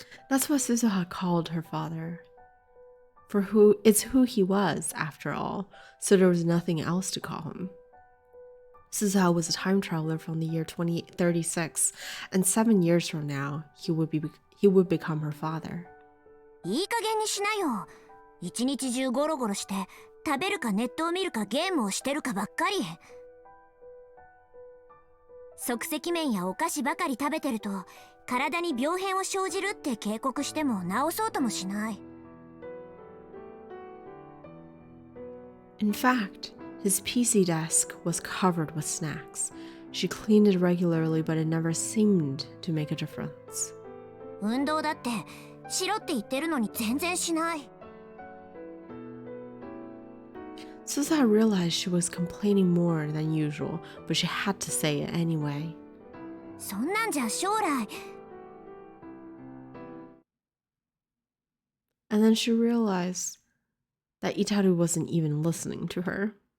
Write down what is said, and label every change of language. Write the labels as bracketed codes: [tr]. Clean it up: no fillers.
[en] That's what Suzuha called her father. For it's who he was, after all, so there was nothing else to call him. Suzuha was a time traveler from the year 2036, and 7 years from now, he would become her father. [ja] いい加減にしなよ。一日中ゴロゴロして食べるかネットを見るかゲームをしてるかばっかり。即席麺やお菓子ばかり食べてると体に病変を生じるって警告しても治そうともしない。 [en] In fact, his PC desk was covered with snacks. She cleaned it regularly, but it never seemed to make a difference. [ja] 運動だってしろって言ってるのに全然しない。 [en] Suzuha realized she was complaining more than usual, but she had to say it anyway. [ja] そんなんじゃ将来。 [en] And then she realized that Itaru wasn't even listening to her.